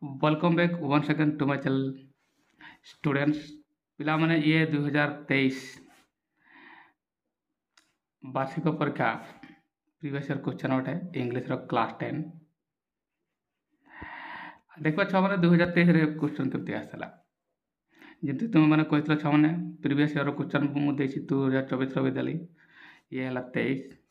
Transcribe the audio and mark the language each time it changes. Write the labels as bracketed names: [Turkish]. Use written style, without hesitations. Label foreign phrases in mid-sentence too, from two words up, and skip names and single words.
[English] welcome back once again to my channel students [Odia] ପିଲାମାନେ ଇଏ 2023 ବାର୍ଷିକ ପରୀକ୍ଷା [English] previous year question [Odia] ଅଟେ ଇଂଲିଶର କ୍ଲାସ୍ 10 ଦେଖିବା ଛୁଆମାନେ 2023ରେ କ୍ୱେଶ୍ଚନ୍ କେମିତି ଆସିଥିଲା ଯେମିତି ତୁମେମାନେ କହିଥିଲ ଛୁଆମାନେ [English] previous year question [Odia] ମୁଁ ଦେଇଛି 2024ର ବି ଦେଲି ଇଏ ହେଲା 23